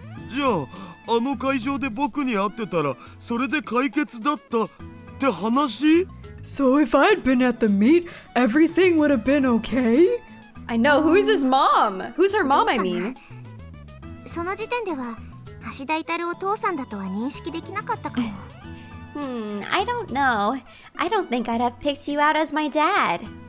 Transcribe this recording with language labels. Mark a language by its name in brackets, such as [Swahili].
[Japanese] じゃああの会場で僕に会ってたらそれで解決だったって話？ [English] So if I'd been at the meet, everything would have been okay? I know, who's his mom? Who's her mom, I mean? [Japanese] その時点では橋田至お父さんだとは認識できなかったかも。 [English] I don't know. I don't think I'd have picked you out as my dad.